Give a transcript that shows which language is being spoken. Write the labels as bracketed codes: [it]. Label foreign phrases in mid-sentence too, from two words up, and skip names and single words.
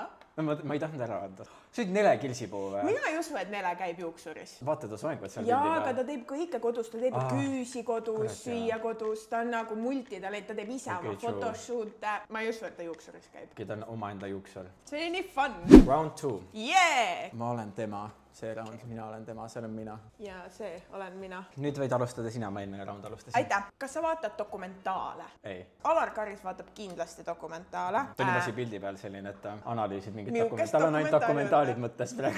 [et] No ma ei tahtnud ära anda. See oli Nele Kilsipuu või? Mina ei usu, et Nele käib juuksuris. Vaata ta soengut seal jaa, aga ta teeb kõike kodus, ta teeb küüsi kodus, kurat, süüa kodus, ta on nagu multitalent, ta teeb ise oma [en] true. [et] photoshoot'e. Ma ei usu, et ta juuksuris käib. Ta on omaenda juuksel. See oli nii fun. Round 2. [en] Yeah! [et] Ma olen tema. See round, mina olen tema, see olen mina. Ja see olen mina. Nüüd võid alustada sina, ma eelmine round alustasin. Aitäh! Kas sa vaatad dokumentaale? Ei. Alar Karis vaatab kindlasti dokumentaale. Ta oli musi pildi peal selline, et ta analüüsib mingit Milkest dokumentaali. Tal on ainult dokumentaalid mõttes praegu.